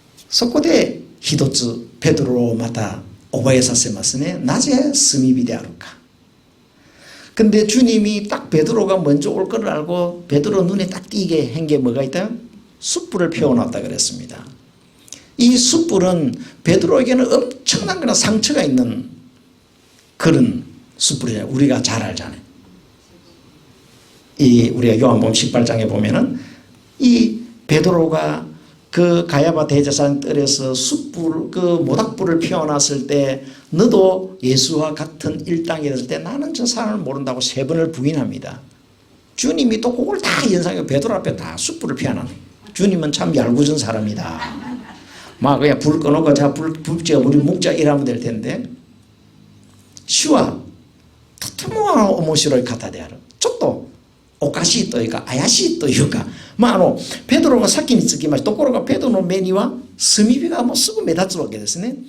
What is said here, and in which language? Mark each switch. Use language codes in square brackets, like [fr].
[ja] そこで一つペトロをまた覚えさせますね。なぜ炭火であるか。 [ko] 근데 주님이 딱 베드로가 먼저 올 걸 알고 베드로 눈에 딱 띄게 한 게 뭐가 있다? 숯불을 피워놨다 그랬습니다. 이 숯불은 베드로에게는 엄청난 그런 상처가 있는 그런 숯불이에요. 우리가 잘 알잖아요. 우리가 요한복음 18장에 보면은 이 베드로가 그 가야바 대제사장 뜰에서 숯불, 그 모닥불을 피워놨을 때 너도 예수와 같은 일당이 됐을 때 나는 저 사람을 모른다고 3번을 부인합니다. 주님이 또 그걸 다 연상해 베드로 앞에 다 숯불을 피워놨네. 주님은 참 얄궂은 사람이다. 막 그냥 불 꺼놓고 자 불 붙여 우리 묵자 이러면 될 텐데 [ja] 主はとても面白い方である。ちょっとおかしいというか怪しいというか、ペドロが先につきました。ところがペドロの目には炭火がもうすぐ目立つわけですね。